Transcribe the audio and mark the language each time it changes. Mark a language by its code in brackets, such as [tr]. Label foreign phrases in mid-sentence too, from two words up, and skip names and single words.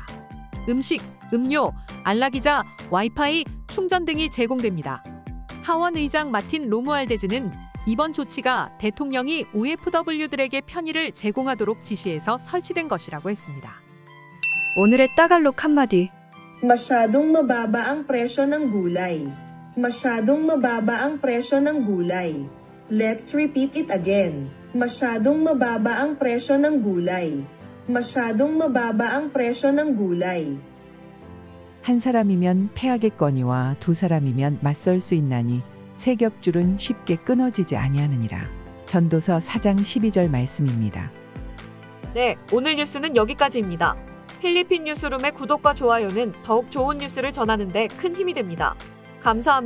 [ko] 음식, 음료, 안락의자, 와이파이, 충전 등이 제공됩니다. 하원 의장 마틴 로무알데즈는 이번 조치가 대통령이 OFW들에게 편의를 제공하도록 지시해서 설치된 것이라고 했습니다. 오늘의 따갈록 한마디. [tl] Masyadong mababa ang presyo ng gulay. Masyadong mababa ang presyo ng gulay. [en] Let's repeat it again. [tl] Masyadong mababa ang presyo ng gulay. Masyadong mababa ang presyo ng gulay. [ko] 한 사람이면 패하겠거니와 두 사람이면 맞설 수 있나니 세 겹줄은 쉽게 끊어지지 아니하느니라. 전도서 4장 12절 말씀입니다. 네, 오늘 뉴스는 여기까지입니다. 필리핀 뉴스룸의 구독과 좋아요는 더욱 좋은 뉴스를 전하는 데 큰 힘이 됩니다.